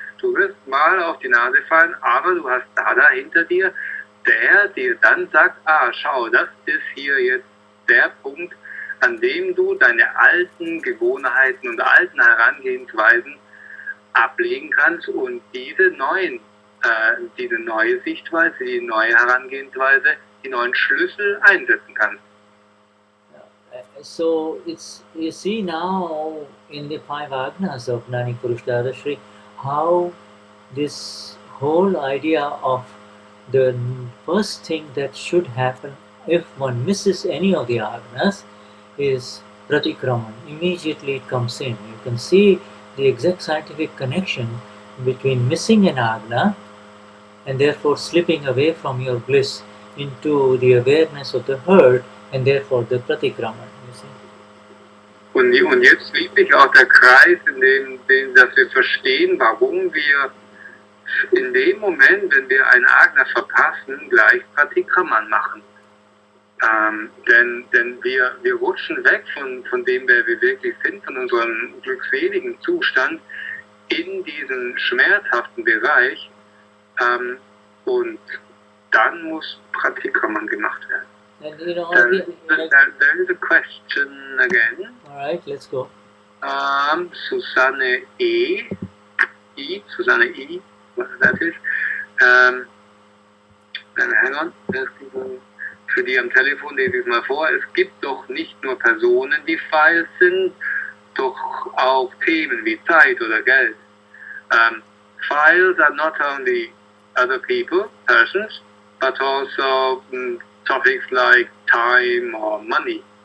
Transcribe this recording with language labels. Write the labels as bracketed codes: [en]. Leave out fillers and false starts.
[de] Du wirst mal auf die Nase fallen, aber du hast da hinter dir, der dir dann sagt, schau, das ist hier jetzt der Punkt, an dem du deine alten Gewohnheiten und alten Herangehensweisen ablegen kannst und diese neue Sichtweise, die neue Herangehensweise, die neuen Schlüssel einsetzen kannst. [en] So you see now in the 5 Agnas of Gnani Purush Dadashri how this whole idea of the first thing that should happen if one misses any of the Agnas is pratikraman. Immediately it comes in. You can see the exact scientific connection between missing an Agna and therefore slipping away from your bliss into the awareness of the herd and therefore the pratikraman. You see? [de] Und jetzt schließt sich auch der Kreis, in dem dass wir verstehen, warum wir in dem Moment, wenn wir ein Agna verpassen, gleich pratikraman machen. Denn wir rutschen weg von dem, wer wir wirklich sind, von unserem glückseligen Zustand in diesen schmerzhaften Bereich. Und dann muss pratikraman gemacht werden. [en] And you know, there is a question again. All right, let's go. Susanne E. Susanne E. What that is. Hang on. [de] Für die am Telefon lese ich es mal vor. Es gibt doch nicht nur Personen, die Files sind, doch auch Themen wie Zeit oder Geld. [en] Files are not only other people, persons, but also topics like time or money.